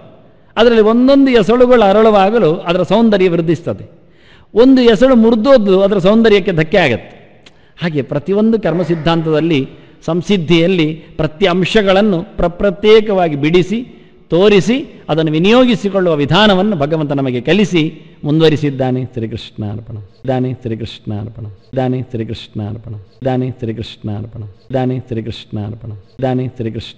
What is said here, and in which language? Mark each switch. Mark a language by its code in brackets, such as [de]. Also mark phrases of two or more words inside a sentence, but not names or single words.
[kn] ಅದರಲ್ಲಿ ಒಂದೊಂದು ಎಸಳುಗಳು ಅರಳುವಾಗಲೂ ಅದರ ಸೌಂದರ್ಯ ವೃದ್ಧಿಸ್ತದೆ. ಒಂದು ಎಸಳು ಮುರಿದೋದು ಅದರ ಸೌಂದರ್ಯಕ್ಕೆ ಧಕ್ಕೆ ಆಗತ್ತೆ. ಹಾಗೆ ಪ್ರತಿಯೊಂದು ಕರ್ಮ ಸಿದ್ಧಾಂತದಲ್ಲಿ ಸಂಸಿದ್ಧಿಯಲ್ಲಿ ಪ್ರತಿ ಅಂಶಗಳನ್ನು ಪ್ರತ್ಯೇಕವಾಗಿ ಬಿಡಿಸಿ ತೋರಿಸಿ ಅದನ್ನು ವಿನಿಯೋಗಿಸಿಕೊಳ್ಳುವ ವಿಧಾನವನ್ನು ಭಗವಂತ ನಮಗೆ ಕಲಿಸಿ ಮುಂದುವರಿಸಿದ್ದಾನೆ. [tcy] ಶ್ರೀಕೃಷ್ಣಾರ್ಪಣ. ದಾನೆ ಶ್ರೀಕೃಷ್ಣಾರ್ಪಣ. ದಾನೆ ಶ್ರೀಕೃಷ್ಣಾರ್ಪಣ. ದಾನೆ ಶ್ರೀಕೃಷ್ಣಾರ್ಪಣ. ದಾನೆ ಶ್ರೀಕೃಷ್ಣಾರ್ಪಣ. ದಾನೆ ಶ್ರೀಕೃಷ್ಣ.